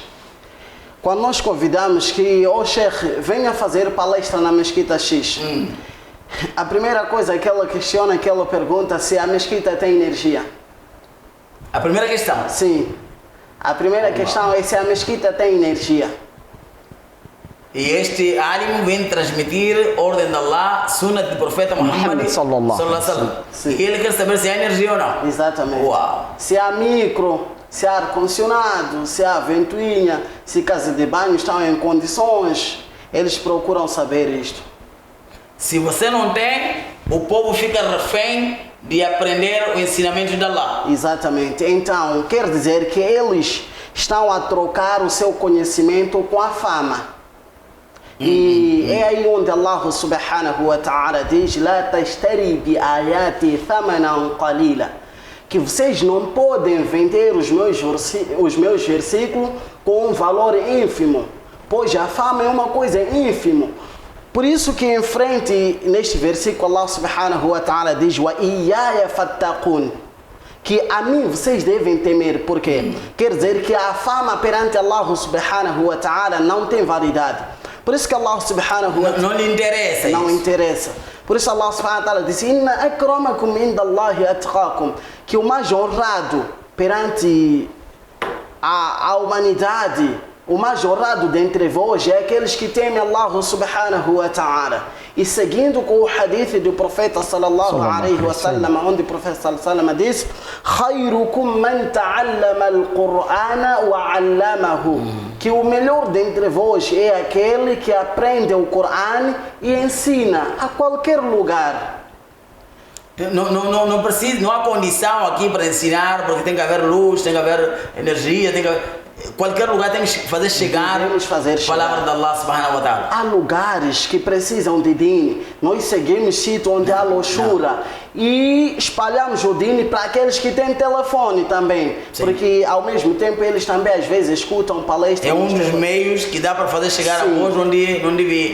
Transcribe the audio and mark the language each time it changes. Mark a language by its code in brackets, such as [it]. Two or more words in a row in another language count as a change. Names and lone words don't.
[pt] Quando nós convidamos que o Sheikh venha fazer palestra na Mesquita X, a primeira coisa que ela questiona, que ela pergunta se a mesquita tem energia. A primeira questão? Sim. A primeira questão é se a mesquita tem energia. E este alim vem transmitir ordem de Allah, sunnah do profeta Muhammad [ar] صلى الله عليه وسلم. [pt] E ele quer saber se há energia ou não. Exatamente. Uau. Se há micro, se há ar-condicionado, se há ventoinha, se casa de banho estão em condições, eles procuram saber isto. Se você não tem, o povo fica refém de aprender o ensinamento de Allah. Exatamente. Então, quer dizer que eles estão a trocar o seu conhecimento com a fama. E é aí onde Allah [ar] سبحانه وتعالى [pt] diz: [ar] "لا تشتري بآياتي ثمنا قليلا", [pt] que vocês não podem vender os meus versículos com um valor ínfimo, pois a fama é uma coisa ínfima. Por isso que em frente, neste versículo, Allah [ar] سبحانه وتعالى [pt] diz: [ar] "وإياي فاتقون", [pt] que a mim vocês devem temer. Por quê? Quer dizer que a fama perante Allah [ar] سبحانه وتعالى [pt] não tem validade. Por isso que Allah [ar] سبحانه وتعالى [pt] não lhe interessa. Não interessa. Por isso Allah [ar] سبحانه وتعالى [pt] diz: [ar] "إن أكرمكم عند الله أتقاكم", [pt] que o mais honrado perante a humanidade, o mais honrado dentre vós é aqueles que temem Allah [ar] سبحانه وتعالى. [pt] E seguindo com o hadith do profeta [ar] صلى الله عليه وسلم, [pt] onde o profeta [ar] صلى الله عليه وسلم [pt] diz: [ar] "خيركم من تعلم القرآن وعلمه", [pt] que o melhor dentre vós é aquele que aprende o Coran e ensina a qualquer lugar. Não precisa, não há condição aqui para ensinar, porque tem que haver luz, tem que haver energia, tem que haver... Qualquer lugar temos que fazer chegar a palavra de Allah [ar] سبحانه وتعالى. [pt] Há lugares que precisam de din. Nós seguimos sítio onde há luxúria e espalhamos o din para aqueles que têm telefone também. Sim. Porque ao mesmo tempo eles também às vezes escutam palestras. É um dos meios que dá para fazer chegar a hoje onde vive.